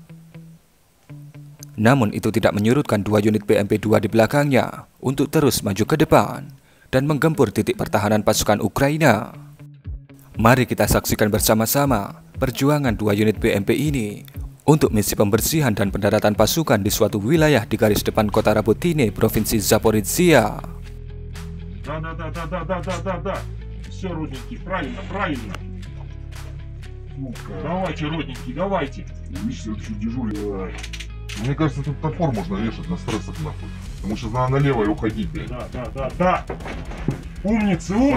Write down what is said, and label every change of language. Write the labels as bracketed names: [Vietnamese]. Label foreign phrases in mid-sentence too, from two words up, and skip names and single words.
[Indonesian] Namun itu tidak menyurutkan 2 unit BMP-2 di belakangnya untuk terus maju ke depan dan menggempur titik pertahanan pasukan Ukraina. Mari kita saksikan bersama-sama perjuangan 2 unit BMP ini untuk misi pembersihan dan pendaratan pasukan di suatu wilayah di garis depan kota Rabotine, Provinsi Zaporizhia. [Russian] Да. Все, родненький, правильно. Давайте, родненький, давайте. Видишь, еще дежурил. Мне кажется, тут топор можно вешать на стрессах нахуй. Потому что надо налево и уходить, блядь. Да. Умницы.